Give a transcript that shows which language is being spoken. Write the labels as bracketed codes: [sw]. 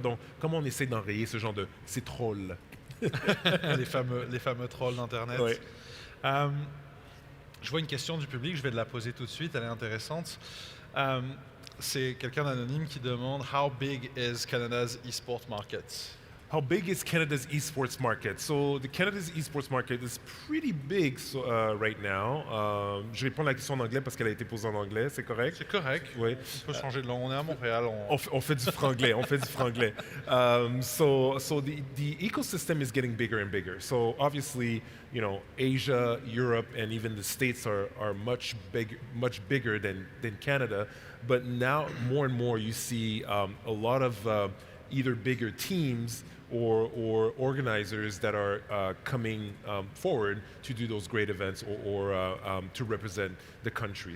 [fr] Donc, comment on essaie d'enrayer ce genre de ces trolls? les fameux trolls d'Internet. Ouais. Je vois une question du public, je vais la poser tout de suite, elle est intéressante. C'est quelqu'un d'anonyme qui demande « [en] How big is Canada's e-sport market ?» How big is Canada's esports market? So Canada's esports market is pretty big right now. [fr] Je réponds à la question en anglais parce qu'elle a été posée en anglais, c'est correct? C'est correct. Oui. On peut changer de langue. On est à Montréal. On fait du franglais. On fait du franglais. [en] So the ecosystem is getting bigger and bigger. So obviously, Asia, Europe, and even the States are much bigger than Canada. But now more and more you see a lot of either bigger teams or organizers that are coming forward to do those great events or to represent the country.